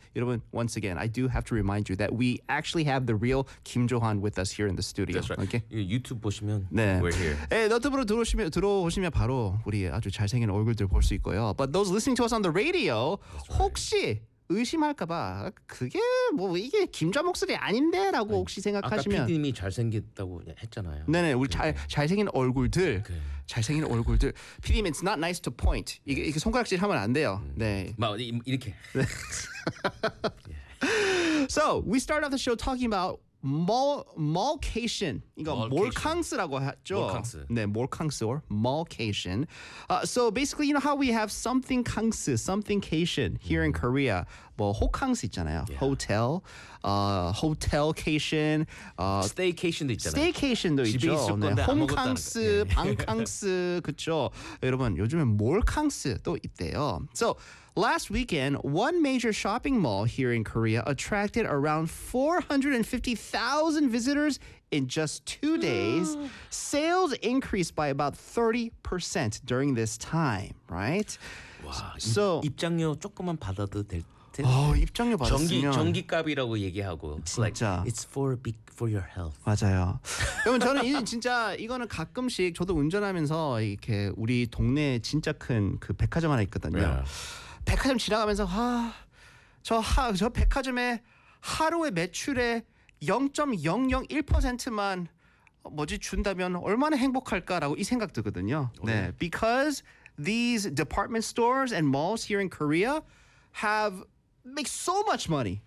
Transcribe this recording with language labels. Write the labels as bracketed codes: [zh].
[en] You know, once again, I do have to remind you that we actually have the real Kim Jo-han with us here in the studio. That's right. Okay? [ko] 유튜브 보시면 네. [en] we're here. [ko] 네, 너튜브로 들어오시면 바로 우리 아주 잘생긴 얼굴들 볼 수 있고요. [en] But those listening to us on the radio, right. [ko] 혹시 의심할까봐 그게 뭐 이게 김좌 목소리 아닌데라고 아니, 혹시 생각하시면 아까 PD님이 잘생겼다고 했잖아요. 네네 우리 잘 잘생긴 얼굴들 그래. 잘생긴 얼굴들 PD님 [en] it's not nice to point [ko] 이게 이렇게 손가락질 하면 안 돼요. 네. 막 이렇게. [en] So we start off the show talking about Malkation. [ko] 이거 몰캉스라고 하죠. 몰캉스. 네, 몰캉스 or Malkation. [en] So basically, you know how we have something 캉스, something cation here in Korea. [ko] 뭐 호캉스 있잖아요. [en] Yeah. Hotel, hotelcation, [ko] staycation도 있잖아요. Staycation도 있죠. 있을 건데 네, 홈캉스, 네. 방캉스, 그렇죠. 여러분 요즘에 몰캉스도 있대요. [en] So last weekend, one major shopping mall here in Korea attracted around 450,000 visitors in just 2 days. Sales increased by about 30% during this time, right? [ko] 와, so, 입장료 조금만 받아도 될 텐데. 어, 입장료 받았으면 전기값이라고 얘기하고 진짜 [en] like, it's for big, for your health. [ko] 맞아요. 여러분 저는 이, 진짜 이거는 가끔씩 저도 운전하면서 이렇게 우리 동네 진짜 큰 그 백화점 하나 있거든요. [en] Yeah. [ko] 백화점 지나가면서 아, 저 백화점에 하루의 매출에 0.001%만 뭐지 준다면 얼마나 행복할까라고 이 생각 드거든요. 네. [en] Because these department stores and malls here in Korea have make so much money